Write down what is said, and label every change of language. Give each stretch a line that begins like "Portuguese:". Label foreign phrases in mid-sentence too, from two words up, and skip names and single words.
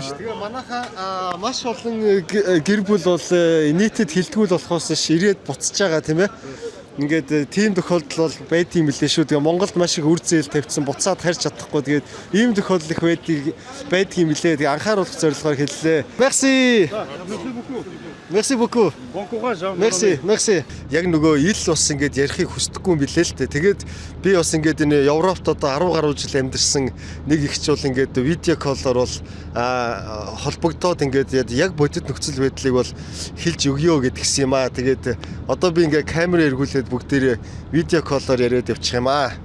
Mongolian: Тэгээ манайхаа маш олон гэр бүл бол нийтэд хилтгүүл болохоос ирээд буцаж байгаа тийм ээ. Ингээд тийм тохиолдол бол байд юм лээ шүү. Тэгээ Монголд маш их үр зээл тавьчихсан буцаад харьж чадахгүй. Тэгээд ийм тохиолдол их байдаг юм лээ. Тэгээ анхааруулах зорилгоор хэллээ.
French: Merci. Merci beaucoup. Bon courage. Merci.
Mongolian: Яг нөгөө ил бас ингээд ярихыг хүсдэггүй юм билээ л дээ. Тэгээд би бас ингээд энэ Европт одоо 10 гаруй жил амьдарсан нэг ихч бол ингээд видео коллоор бол холбогдоод ингээд яг бодит нөхцөл байдлыг бол хэлж өгөө гэдгсэн юм аа. Тэгээд одоо би ингээд камер эргүүлээд бүгдээрээ видео коллоор яриад явчих юм аа.